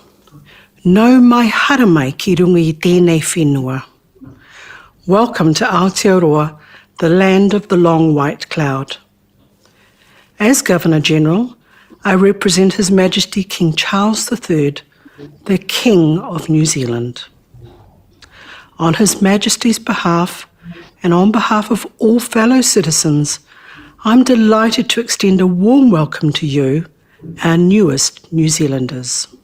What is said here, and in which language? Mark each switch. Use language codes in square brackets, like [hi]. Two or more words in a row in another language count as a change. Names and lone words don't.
[mi] Nau mai hara mai ki runga I tēnei whenua. [en] Welcome to Aotearoa, the land of the long white cloud. As Governor-General, I represent His Majesty King Charles III, the King of New Zealand. On His Majesty's behalf, and on behalf of all fellow citizens, I'm delighted to extend a warm welcome to you, our newest New Zealanders.